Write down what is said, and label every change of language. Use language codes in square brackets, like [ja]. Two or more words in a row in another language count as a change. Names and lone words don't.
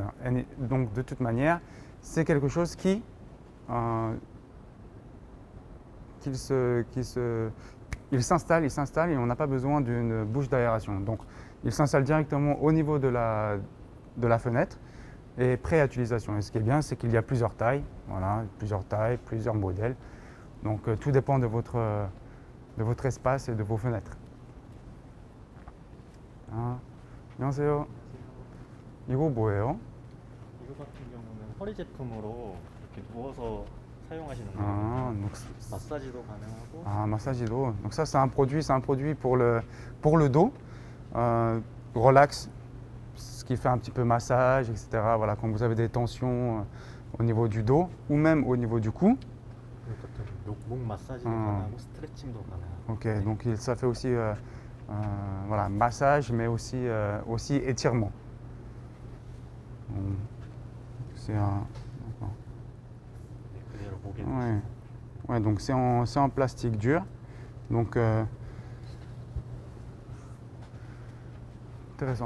[fr] Donc de toute manière, c'est quelque chose il s'installe et on n'a pas besoin d'une bouche d'aération. Donc il s'installe directement au niveau de la fenêtre et prêt à utilisation. Et ce qui est bien, c'est qu'il y a plusieurs tailles, plusieurs modèles. Donc tout dépend de votre espace et de vos fenêtres. [ko] 안녕하세요. 이거 뭐예요? 이거 같은 경우는 허리 제품으로 이렇게 누워서 사용하시는 거예요. [fr] Donc, [ko] 마사지도 가능하고. [fr] massage-dos. Donc ça, c'est un produit pour le dos. Relax, ce qui fait un petit peu massage, etc. Voilà, quand vous avez des tensions au niveau du dos ou même au niveau du cou. [ko] 목 마사지도 가능하고 스트레칭도 가능하고. Ok, 네. [fr] Donc ça fait aussi voilà, massage, mais aussi étirement. C'est un... Ouais, donc c'est en plastique dur. Donc intéressant.